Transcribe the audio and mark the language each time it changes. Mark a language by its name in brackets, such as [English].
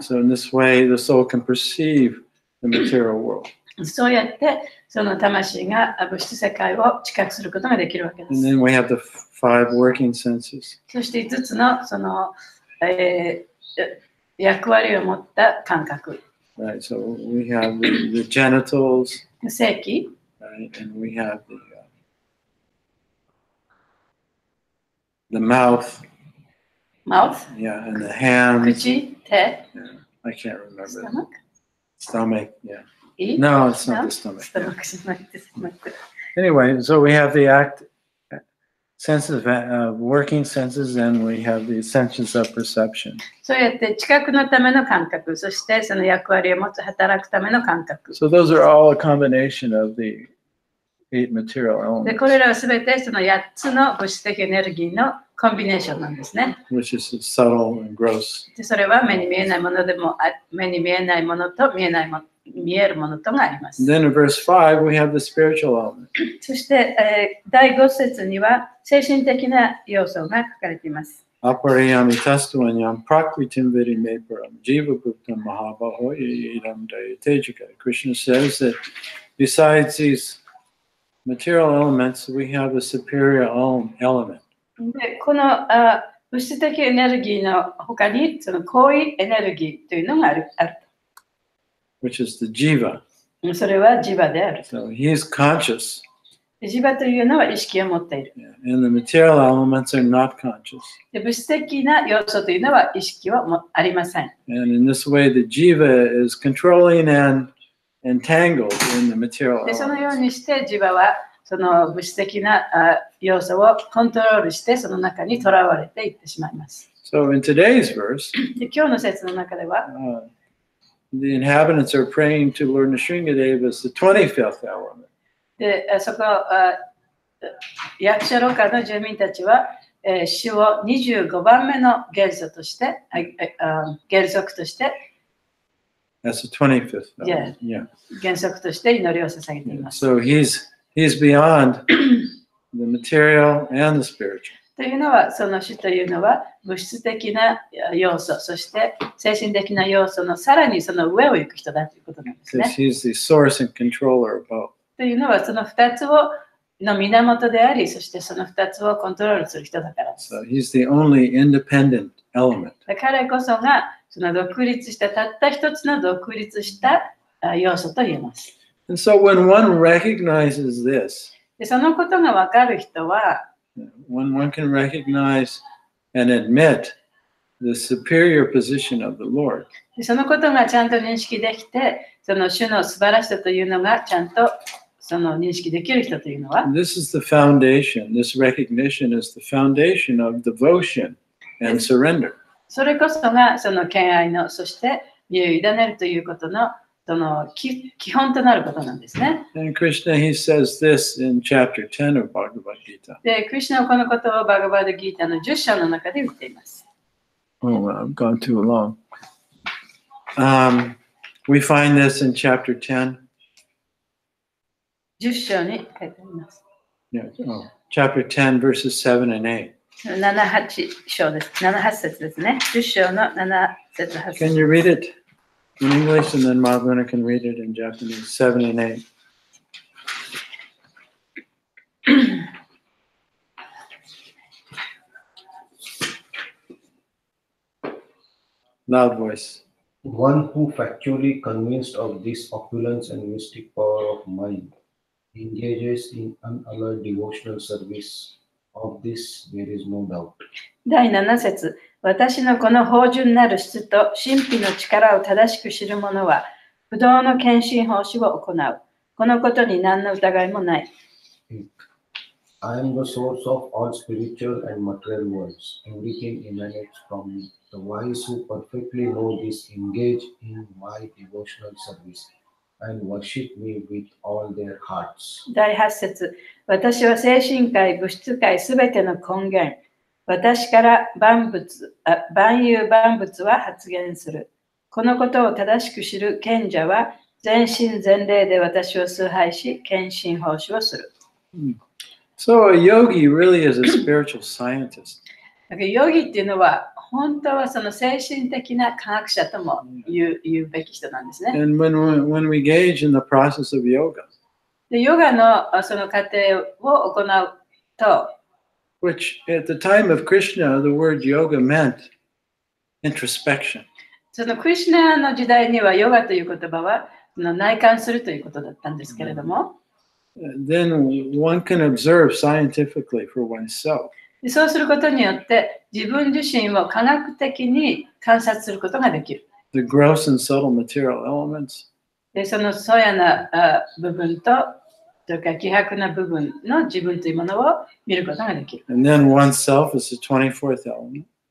[English] So in this way, the soul can perceive the material world. [Japanese] そうやってその魂が物質世界を知覚することができるわけで [English] And [Japanese] す。 [English] then we have the 5 working senses. [Japanese] そして5つのその役割を持った感覚。 [English] Right, so we have the genitals, [Japanese] 性器、 [English] right, and we have the mouth, mouth、 yeah, and the hands. [Japanese] 口、手、 [English] Yeah, I can't remember. stomach、 Stomach, yeah. [Japanese] 胃、 [English] No, it's not No? the stomach. [Japanese] スト [English] yeah. [Japanese] マックじゃないです。 [English] Anyway, so we have the senses, working senses, and we have the senses of perception. [Japanese] そうやって知覚のための感覚、そしてその役割を持つ働くための感覚。 [English] So those are all a combination of the 8 material [Japanese] で、 [English] elements, [Japanese] これらはすべてその8つの物質的エネルギーのコンビネーションなんですね。 [English] which is subtle and gross. [Japanese] で、それは目に見えないものでも、目に見えないものと見えるものとがあります。 [English] And then in verse 5, we have the spiritual element. [Japanese] そして、第5節には精神的な要素が書かれています。 [Sanskrit] Aparayami tastuanyam prakritim vidimeparam jiva bhuktam mahabahoya idam dayatejika. [English] Krishna says that besides these material elements, we have a superior element. [Japanese] で、この物質的エネルギーの他にその高位エネルギーというのがある。 [English] Which is the jiva. [Japanese] それはジバである。 [English] So he is conscious, [Japanese] ジバというのは意識を持っている。 [English] and the material elements are not conscious. [Japanese] で、物質的な要素というのは意識はありません。 [English] And in this way, the jiva is controlling and entangled in the material [Japanese] で、そのよう [English] elements. [Japanese] にしてジバはその物質的な要素をコントロールしてその中にとらわれていってしまいます。 [English] So in today's verse, [Japanese] で、今日の説の中では [English] the inhabitants are praying to Lord Nrsingadev as the 25th element. [Japanese] で、そこ役者ロカの住民たちは、主を25番目の原則として、原則として、 [English] That's the 25th Yeah. element. Yeah. [Japanese] 原則として祈りを捧げています。 [English] So he's beyond the material and the spiritual. [Japanese] というのは、その主というのは物質的な要素、そして精神的な要素のさらにその上を行く人だということなんです [English] Because [Japanese] ね。 [English] he's the source and controller of both. [Japanese] というのは、その2つの源であり、そしてその2つをコントロールする人だからです。 [English] So he's the only independent element. [Japanese] 彼こそがその独立したたった一つの独立した要素と言えます。 [English] And so when one recognizes this, [Japanese] でそのことが分かる人は、 [English] when one can recognize and admit the superior position of the Lord, [Japanese] でそのことがちゃんと認識できて、その主の素晴らしさというのがちゃんとその認識できる人というのは、 [English] this is the foundation. This recognition is the foundation of devotion and surrender. [Japanese] それこそがその敬愛の、そして身を委ねるということのその基本となることなんですね。 [English] And Krishna, he says this in chapter 10 of Bhagavad Gita. [Japanese] で、クリシュナはこのことをバガバードギータの10章の中で言っています。 [English] Oh, I've gone too long. We find this in chapter 10. [Japanese] 10章に書いてあります。 [English] Yeah, chapter 10, verses 7 and 8. [Japanese] 7、8章です。7、8節ですね。10章の7節、8 [English] Can [Japanese] 節。 [English] you read it in English and then Madhuna can read it in Japanese? 7 and 8. Loud voice. One who factually convinced of this opulence and mystic power of mind engages in unalloyed devotional service. Of this there is no doubt. [Japanese] 第7節、私のこの芳醇なる質と神秘の力を正しく知る者は、不動の献身奉仕を行う。このことに何の疑いもない。 [English] I am the source of all spiritual and material worlds. Everything emanates from me. The wise who perfectly know this engage in my devotional service and worship me with all their hearts. [Japanese] 第8節、私は精神界、物質界すべての根源。私から万有万物は発現する。このことを正しく知る賢者は全身全霊で私を崇拝し、献身奉仕をする。 [English] So a yogi really is a spiritual scientist. [Japanese] だからヨギっていうのは本当はその精神的な科学者とも言うべき人なんですね。 [English] And when we engage in the process of yoga, [Japanese] でヨガのその過程を行うと、 [English] which at the time of Krishna, the word yoga meant introspection. [Japanese] そのクリシュナの時代にはヨガという言葉はその内観するということだったんですけれども、 [English] Then one can observe scientifically for oneself. [Japanese] でそうすることによって自分自身を科学的に観察することができる。 [English] The gross and subtle material elements, [Japanese] でその粗野な部分と、それから希薄な部分の自分というものを見ることができる。 [English] and then oneself is the 24th element.